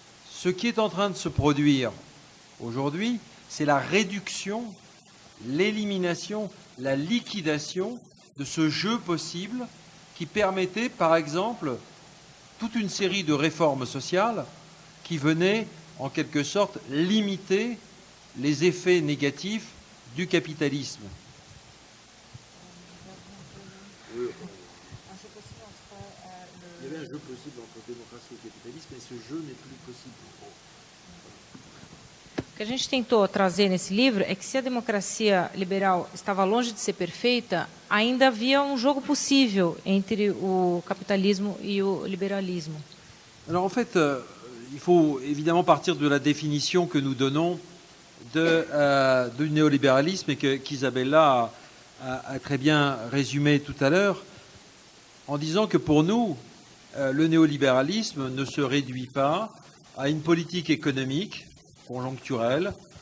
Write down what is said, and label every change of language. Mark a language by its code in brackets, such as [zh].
[fr] Ce qui est en train de se produire aujourd'hui, c'est la réduction, l'élimination, la liquidation de ce jeu possible qui permettait, par exemple, toute une série de réformes sociales qui venaient, en quelque sorte, limiter les effets négatifs du capitalisme. Il y avait un jeu possible entre démocratie et capitalisme, et ce jeu n'est plus possible. [pt] O que a gente tentou trazer nesse livro é que se a democracia liberal estava longe de ser perfeita, ainda havia um jogo possível entre o capitalismo e o liberalismo. [fr] Alors en fait, il faut évidemment partir de la définition que nous donnons du néolibéralisme et qu'Isabella a très bien résumé tout à l'heure, en disant que pour nous, le néolibéralisme ne se réduit pas à une politique économique conjoncturelle.